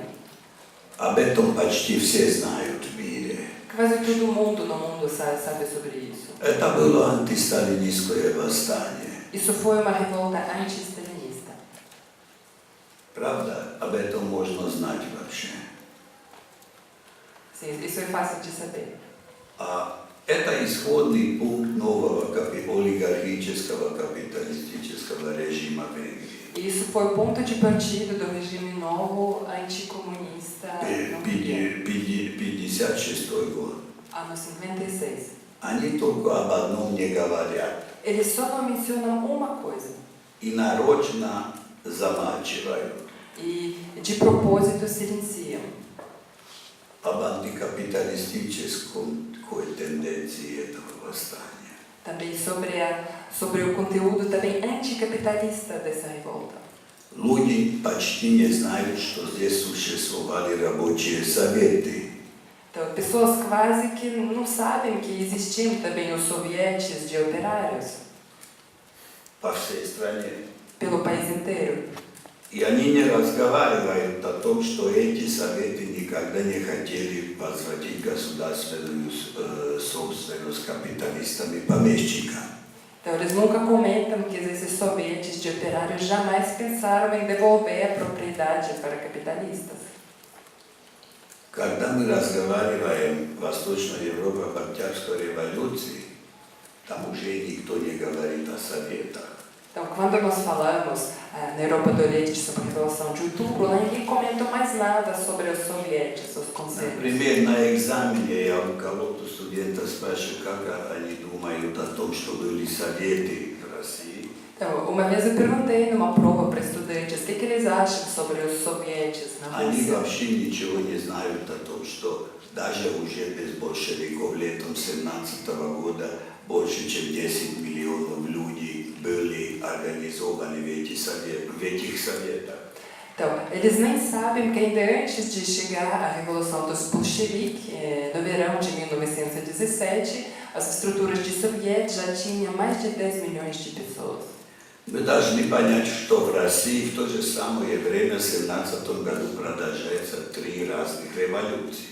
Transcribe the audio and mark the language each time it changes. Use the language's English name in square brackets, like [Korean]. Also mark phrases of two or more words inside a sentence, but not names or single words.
[Russian] Об этом почти все знают в мире. [Portuguese] Quase todo mundo no mundo sabe sobre isso. [Russian] Это было антисталинистское восстание. [Portuguese] Isso foi uma revolta anti-stalinista. [Russian] Правда? Об этом можно знать вообще. [Portuguese] Sim, isso é fácil de saber. [Russian] А Это исходный пункт нового олигархического капиталистического режима Венгрии. [Portuguese] Isso foi ponto de partida do regime novo anticomunista na Hungria. [Russian] 56 год. [Portuguese] Ano 56. [Russian] Они только об одном не говорят. [Portuguese] Eles só não mencionam uma coisa. [Russian] И нарочно замалчивают. [Portuguese] E de propósito silenciam. [Russian] Об антикапиталистической тенденции этого восстания. [Portuguese] Também sobre o conteúdo também anticapitalista dessa revolta. [Russian] Люди почти не знают, что здесь существовали рабочие советы. [Portuguese] Então, pessoas quase que não sabem que existiam também os sovietes de operários [Russian] По всей стране. [Portuguese] pelo país inteiro. [Russian] И они не разговаривают о том, что эти советы никогда не хотели возвратить государственную собственность капиталистам и помещикам. [Portuguese] Então, eles nunca comentam que esses sovietes de operários jamais pensaram em devolver a propriedade para capitalistas. [Russian] Когда мы разговариваем в Восточной Европе об Октябрьской революции, там уже никто не говорит о советах. [Portuguese] Então, quando nós falamos na Europa do Oriente sobre a Revolução de Outubro, lá ninguém comenta mais nada sobre os sovietes, os conselhos. [Russian] Например, на экзамене я у кого-то студента спрашиваю, как они думают о том, что были советы в России. [Portuguese] Então, uma vez eu perguntei numa prova para estudantes o que eles acham sobre os sovietes na [Russian] Они [Portuguese] Rússia. [Russian] вообще ничего не знают о том, что даже уже без большевиков летом 17 года больше чем 10 миллионов людей были организованы в этих советах. [Portuguese] Então, eles nem sabem que ainda antes de chegar a Revolução dos Bolcheviques, no verão de 1917, as estruturas de sovietes já tinham mais de 10 milhões de pessoas. [Russian] Мы должны понять, что в России в то же самое время в 17 году продолжается 3 разных революции.